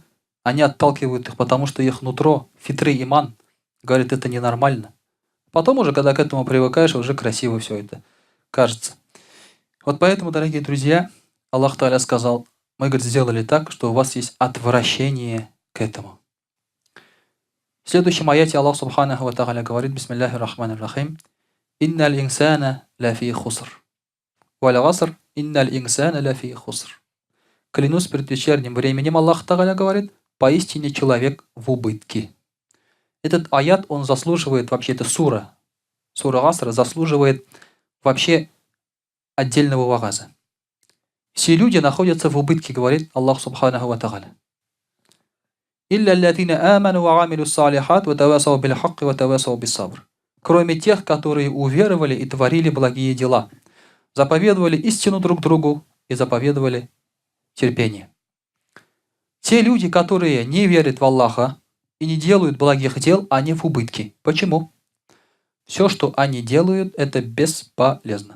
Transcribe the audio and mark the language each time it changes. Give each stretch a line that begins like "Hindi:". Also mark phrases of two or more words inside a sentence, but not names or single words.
Russian: Они отталкивают их, потому что их нутро, фитры, иман, говорит, это ненормально. Потом уже, когда к этому привыкаешь, уже красиво все это кажется. Вот поэтому, дорогие друзья,
Arabic: الله تعالى
Russian: сказал, мы, говорит, сделали так, что у вас есть отвращение к этому. В следующем аяте
Arabic: الله سبحانه وتعالى говорит, بسم الله الرحمن الرحيم إن الإنسان لفي خسر». والعصر إن الإنسان لفي خسر».
Russian: Клянусь предвечерним временем,
Arabic: الله تعالى
Russian: говорит, поистине человек в убытке. Этот аят, он заслуживает, вообще это сура. Сура Гасра заслуживает вообще отдельного вааза. Все люди находятся в убытке, говорит
Arabic: الله سبحانه وتعالى. إلا الذين آمنوا وعملوا الصالحات وتواصوا بالحق وتواصوا بالصبر».
Russian: Кроме тех, которые уверовали и творили благие дела, заповедовали истину друг другу и заповедовали терпение. Те люди, которые не верят в Аллаха и не делают благих дел, они в убытке. Почему? Все, что они делают, это бесполезно.